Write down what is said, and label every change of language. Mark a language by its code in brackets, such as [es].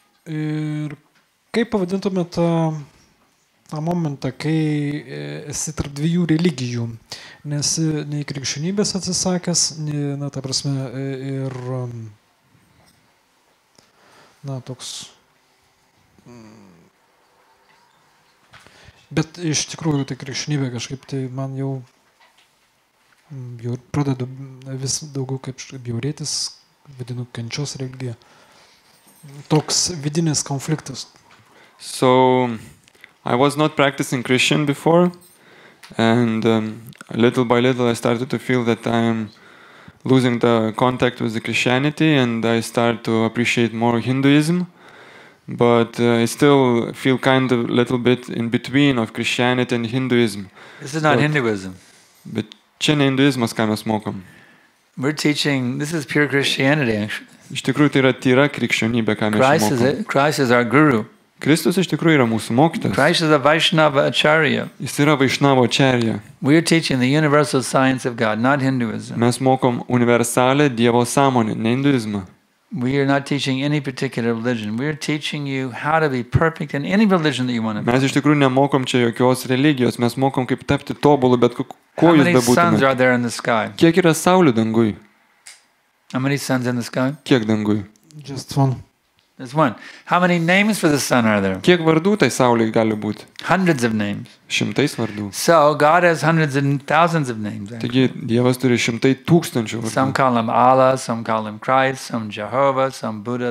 [lt] Ir kaip pavadintume tą momentą, kai esi tarp dviejų religijų, nes nei krikščionybės atsisakęs, na, ta prasme, ir, na, toks, bet iš tikrųjų tai krikščionybė kažkaip tai man jau pradedu vis daugiau kaip bjaurėtis, vadinu kančios religija. Toks vidinis konfliktas. [en] So, I was not practicing Christian before, and little by little I started to feel that I am losing the contact with the Christianity, and I start to appreciate more Hinduism. but I still feel kind of a little bit in between of Christianity and Hinduism. This is not But- Hinduism. [lt] Bet čia ne hinduizmas, ką mes mokom. [en] We're teaching, this is pure Christianity actually. [lt] Iš tikrųjų, tai yra tyra krikščionybė, ką mes mokom. [en] Christ is our guru. [lt] Kristus iš tikrųjų yra mūsų mokytojas. [en] Christ is a Vaishnava Acharya. [lt] Jis yra Vaišnavo Acharya. [en] We are teaching the universal science of God, not Hinduism. [lt] Mes mokom universalę Dievo sąmonę, ne hinduizmą. [en] We are not teaching any particular religion. We are teaching you how to be perfect in any religion that you want to be. [lt] Mes iš tikrųjų nemokom čia jokios religijos, mes mokom kaip tapti tobulu, bet ko [en] How [lt] jūs [en] many suns [lt] bebūtumėte. [en] are there in the sky? [lt] Kiek yra saulių dangui? [en] How many suns in the sky? [lt] Kiek dangui? [en] Just one. There's one. How many names for the sun are there? [lt] Kiek vardų tai sauliai gali būti? [en] Hundreds of names. [lt] Šimtais vardų. [en] So God has hundreds and thousands of names. [lt] Taigi Dievas turi šimtai tūkstančių [en] Some [lt] vardų. [en] call him Allah, some call him Christ, some Jehovah, some Buddha.